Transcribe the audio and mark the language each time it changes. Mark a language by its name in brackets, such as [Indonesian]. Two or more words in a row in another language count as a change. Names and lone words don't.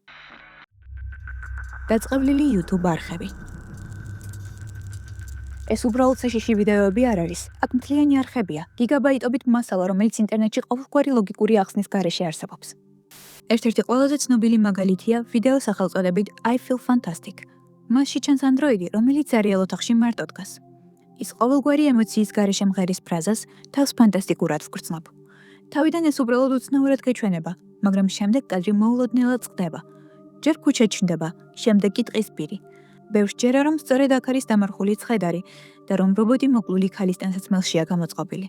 [Georgian] დაწყევლილი YouTube არხები. ეს უბრალოდ საშიში ვიდეოები არ არის. აქ მთლიანი არხებია, გიგაბაიტობით მასალა, რომელიც ინტერნეტში ყოველგვარი ლოგიკური ახსნის გარეშე არსებობს. ერთ-ერთი ყველაზე ცნობილი მაგალითია ვიდეო სახელწოდებით I feel fantastic. მასში ჩანს ანდროიდი, რომელიც ზარიელ ოთახში მარტო დგას. ის ყოველგვარი ემოციის გარეშე მღერის ფრაზას თავს ფანტასტიკურად ვგრძნობ. თავიდან ეს უბრალოდ უცნაურად გეჩვენება, მაგრამ შემდეგ კადრი მოულოდნელად წყდება. ჯერ ქუჩა ჩნდება, შემდეგ კი ტყის პირი. ბევრს ჯერა რომ სწორედ აქ არის დამარხული ცხედარი და რომ რობოტი მოკლული ქალის ტანსაცმელშია გამოწყობილი.